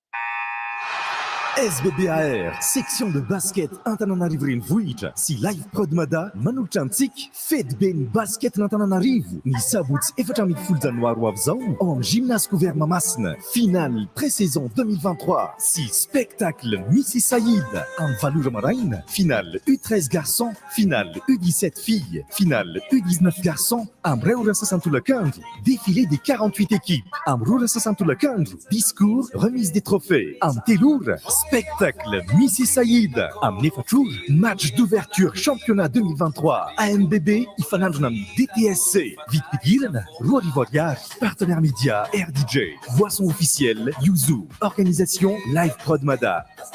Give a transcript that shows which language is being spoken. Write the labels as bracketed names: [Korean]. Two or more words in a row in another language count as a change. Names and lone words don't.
[Malagasy] SBBAR, [French] section de basket [Malagasy] Antananarivo renivohitra sy Live Prod Mada manolotra antsika fety be ny basket n'Antananarivo ny sabotsy 14 janoary ho avy zao ao amin'ny gymnase couvert Mamasina. [French] Finale pré-saison [Malagasy] 2023 sy spectacle Missy Saïd amin'ny valora maraina. [French] Finale U13 garçons, finale U17 filles, finale U19 garçons [Malagasy] amin'ny ray ora sasantolakandro. [French] Défilé des 48 équipes [Malagasy] amin'ny roa ora sasantolakandro. [French] Discours, remise des trophées [Malagasy] amin'ny teloura. Spectacle Missy Saïd amin'ny efatra ora. [French] Match d'ouverture championnat 2023 AMBB [Malagasy] ifanandrona amin'ny [French] DTSC. [Malagasy] Vidipidirana roa arivo ariary. [French] Partenaire média RDJ. Boisson officielle Yuzu. Organisation Live Prod Mada.